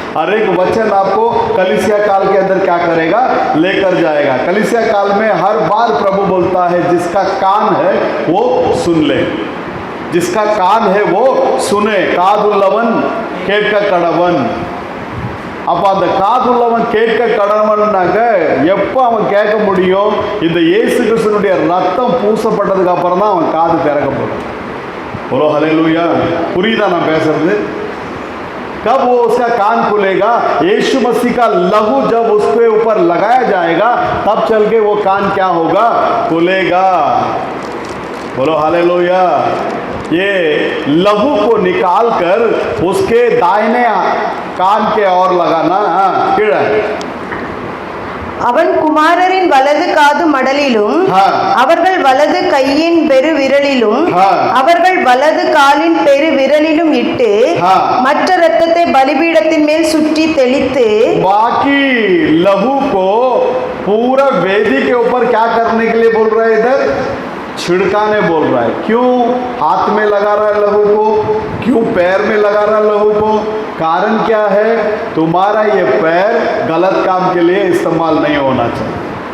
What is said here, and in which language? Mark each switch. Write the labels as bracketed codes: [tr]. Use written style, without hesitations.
[hi] हर एक वचन आपको कलीसिया काल के अंदर क्या करेगा? लेकर जाएगा। कलीसिया काल में हर बार प्रभु बोलता है जिसका कान है वो सुन ले, जिसका कान है वो सुने। [ta] कादुल्लवन केट्का கடவன்। அப்போ அந்த காதுள்ளவன் கேட்க கடவன்னாக்க எப்போ அவன் கேட்க முடியும்? இந்த இயேசு கிறிஸ்துனுடைய ரத்தம் பூசப்பட்டதுக்கு அப்புறம் தான் அவன் காது திறக்கப்படும்। [hi] बोलो हालेलुया। पुरीदा ना पैसे कब वो उसका कान खुलेगा? यीशु मसीह का लहू जब उसके ऊपर लगाया जाएगा तब चल के वो कान क्या होगा? खुलेगा। बोलो हालेलुया। ये लहू को निकाल कर उसके दाहिने कान के ओर लगाना। कीड़ा [ta] அவன் குமாரரின் வலது காது மடலிலும் [hi] हाँ [ta] அவர்கள் வலது கையின் பெரு விரலிலும் [hi] हाँ [ta] அவர்கள் வலது காலின் பெரு விரலிலும் இட்டு [hi] हाँ [ta] மற்ற இரத்தத்தை பலிபீடத்தின் மேல் சுற்றி தெளித்து [hi] बाकी लहू को पूरा वेदी के ऊपर क्या करने के लिए बोल रहा है इधर? छिड़काने बोल रहा है। क्यों हाथ में लगा रहा है लहू को? क्यों पैर में लगा रहा है लहू को? कारण क्या है? तुम्हारा ये पैर गलत काम के लिए इस्तेमाल नहीं होना चाहिए।